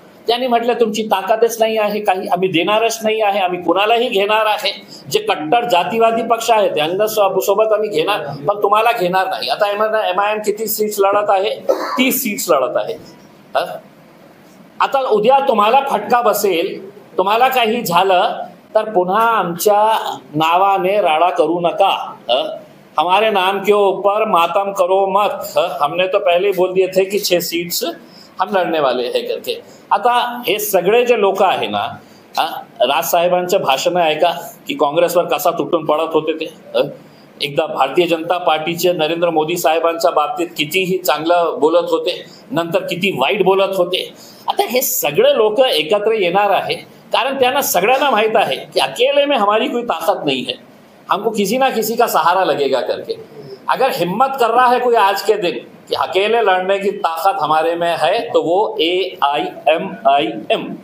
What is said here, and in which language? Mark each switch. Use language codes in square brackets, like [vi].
[mr] त्यांनी म्हटलं तुमची ताकदच नाही आहे काही, आम्ही देणारच नाही आहे, आम्ही कुणालाही घेणार आहे, जे कट्टर जातीवादी पक्ष आहे त्यांना सोबत आम्ही घेणार, पण तुम्हाला घेणार नाही. आता MIM किती सीट्स लढत आहे? 30 सीट्स लढत आहे. आता उद्या तुम्हाला फटका बसेल, तुम्हाला काही झालं तर पुन्हा आमच्या नावाने राडा करू नका. [hi] हमारे नाम के ऊपर मातम करो मत. हमने तो पहले ही बोल दिए थे कि 6 सीट्स हम लढणे वाले हे करके. [mr] आता हे सगळे जे लोक आहे ना, राजसाहेबांचं भाषण ऐका की काँग्रेसवर कसा तुटून पडत होते ते. एकदा भारतीय जनता पार्टीचे नरेंद्र मोदी साहेबांच्या बाबतीत कितीही चांगलं बोलत होते, नंतर किती वाईट बोलत होते. आता हे सगळे लोक एकत्र येणार आहे कारण त्यांना सगळ्यांना माहित आहे कि [hi] अकेले में हमारी कोई ताकत नहीं है, हमको किसी ना किसी का सहारा लगेगा करके. अगर हिम्मत कर रहा है कोई आज के दिन कि अकेले लड़ने की ताकत हमारे में है तो वो AIMIM.